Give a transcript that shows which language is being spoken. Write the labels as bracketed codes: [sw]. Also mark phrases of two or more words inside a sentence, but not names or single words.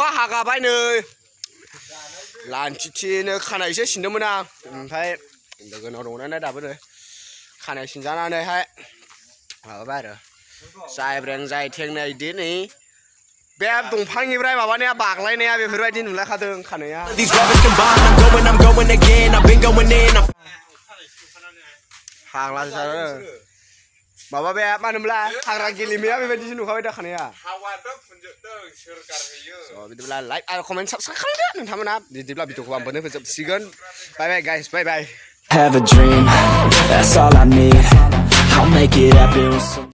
[brx] हागाबाय नै लान्थिथिनो खानाय एसे सिनदोंमोन आं ओमफ्राय लोगोनाव दंनानै दाबो नै खानाय सिनजानानैहाय माबाबाय आरो जायब्रें जायथें नै दिनै बे दंफांनिफ्राय माबानाया बाग्लायनाया बेफोरबायदि नुलायखादों खानाया फाग्ला जायो माबा बे मा होनोमोनलाय हाग्रा गेलेनाया बेबायदिसो नुखाबाय दा खानाया हावाथ' फुनजोबदों सोर गारहैयो बिदिब्ला लाइक आरो कमेन्ट साबस्क्राइब खालामदो नोंथांमोना बिदिब्ला भिडिअखौ आं बेयावनो फोजोबसिगोन [en] bye bye guys bye bye Have a dream, that's all I need. I'll make it happen with some